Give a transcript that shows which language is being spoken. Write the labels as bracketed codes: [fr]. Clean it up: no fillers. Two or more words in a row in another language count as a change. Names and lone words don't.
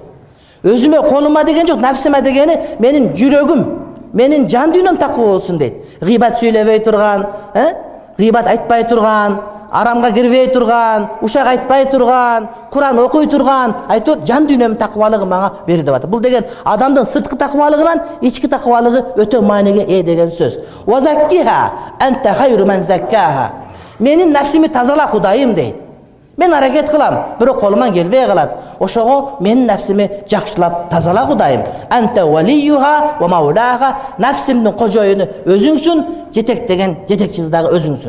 [ky] Өзүмө колума деген жок, nafsime дегени менин жүрөгүм, менин жан дүйнөм таква болсун дейт. Гыйбат сүйлөбөй турган, гыйбат айтпай турган, арамга кирбей турган, ушак айтпай турган, Куран окуй турган, айтор жан дүйнөм таквалыгы мага бер деп атат. Бул деген адамдын сырткы таквалыгынан ички таквалыгы өтө мааниге ээ деген сөз. [ar] "وزكها أنت خير من زكاها." [ky] Менин nafsimi тазала Кудайым дейт. Мен аракет кылам, бирок колуман келбей калат. Ошого менин nafsimi жакшылап тазала Кудайым. [ar] "أنت وليها ومولاها." [ky] Nafsimдин кожоюну өзүңсүн, жетектеген жетекчиси дагы өзүңсүн.